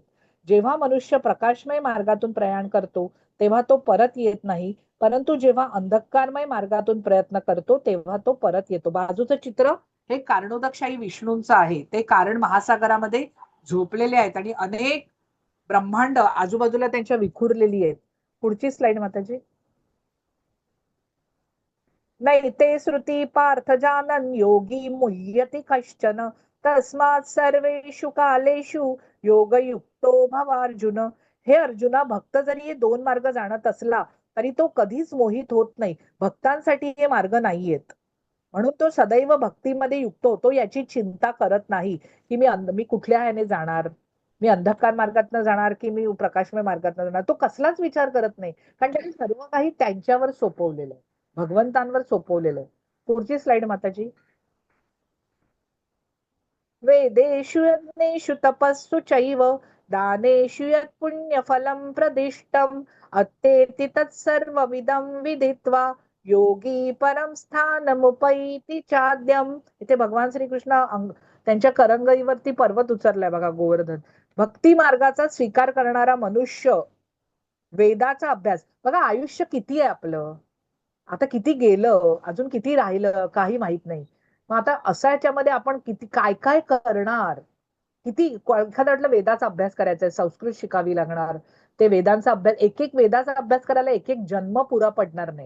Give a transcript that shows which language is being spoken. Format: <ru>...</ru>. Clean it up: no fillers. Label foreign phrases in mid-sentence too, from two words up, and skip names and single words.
<mr>जेव्हा मनुष्य प्रकाशमय मार्गातून प्रयाण करतो तेव्हा तो परत येत नाही, परंतु जेव्हा अंधकारमय मार्गातून प्रयत्न करतो तेव्हा तो परत येतो. बाजूचं चित्र हे कारणोदकशाही विष्णूंचं आहे. ते कारण महासागरामध्ये झोपलेले आहेत आणि अनेक ब्रह्मांड आजूबाजूला त्यांच्या विखुरलेली आहेत. पुढची स्लाइड माताजी.</mr> <sa>नैते श्रुती पार्थ जानन योगी मुह्यति कश्चन तस्मात् सर्वेषु कालेषु योगयुक्तो भवार्जुन.</sa> <mr>हे अर्जुना, भक्त जरी हे 2 मार्ग जाणत असला तरी तो कधीच मोहित होत नाही. भक्तांसाठी हे मार्ग नाहीयेत, म्हणून तो सदैव भक्तीमध्ये युक्त होतो. याची चिंता करत नाही की मी कुठल्या ह्याने जाणार, मी अंधकार मार्गातनं जाणार की मी प्रकाशमय मार्गातनं जाणार. तो कसलाच विचार करत नाही, कारण त्यांनी सर्व काही त्यांच्यावर सोपवलेलं आहे, भगवंतांवर सोपवलेलं आहे. पुढची स्लाइड माताजी.</mr> <sa>वेदेषु यज्ञेषु तपस्सु चैव दानेषु यत् पुण्यफलं प्रदिष्टम् अत्तेति तत्सर्वमिदं विदित्वा योगी परम स्थानमुपैति चाद्यम.</sa> <mr>इथे भगवान श्रीकृष्ण त्यांच्या करंगईवरती पर्वत उचललाय बघा, गोवर्धन. भक्ती मार्गाचा स्वीकार करणारा मनुष्य वेदाचा अभ्यास, बघा आयुष्य किती आहे आपलं, आता किती गेलं, अजून किती राहिलं काही माहित नाही. मग आता असा याच्यामध्ये आपण किती काय काय करणार, किती एखादा वाटलं वेदाचा अभ्यास करायचा आहे, संस्कृत शिकावी लागणार, ते वेदांचा अभ्यास, एक एक वेदाचा अभ्यास करायला एक एक जन्म पुरा पडणार नाही.</mr>